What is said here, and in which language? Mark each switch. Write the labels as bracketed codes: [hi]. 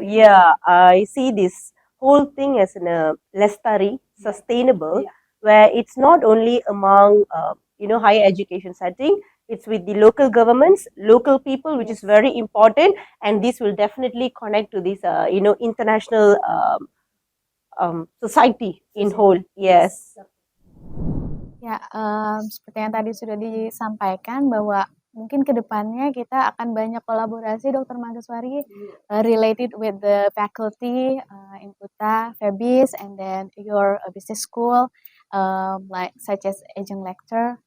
[en] Yeah, I see this whole thing as a Lestari, sustainable, where it's not only among higher education setting, it's with the local governments, local people, which is very important, and this will definitely connect to this international society in whole. Yes. [id] Ya, seperti yang tadi sudah disampaikan bahwa mungkin ke depannya kita akan banyak kolaborasi Dr. [en] Mageswari related with the faculty in UTA, FEBIS, and then your business school, like such as adjunct lecture.